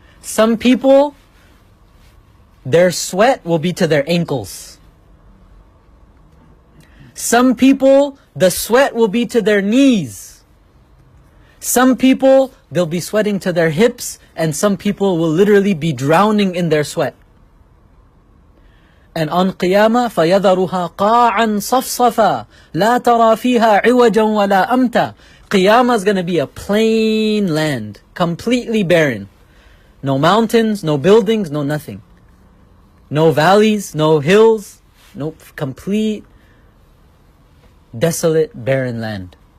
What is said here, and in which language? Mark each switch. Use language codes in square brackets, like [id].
[en] Some people, their sweat will be to their ankles. Some people, the sweat will be to their knees. Some people, they'll be sweating to their hips, and some people will literally be drowning in their sweat. And on Qiyamah, [ar] فَيَذَرُهَا قَاعًا صَفْصَفًا لَا تَرَى فِيهَا عِوَجًا وَلَا أَمْتًا. [en] Qiyamah is going to be a plain land, completely barren. No mountains, no buildings, no nothing. No valleys, no hills, no complete, desolate, barren land.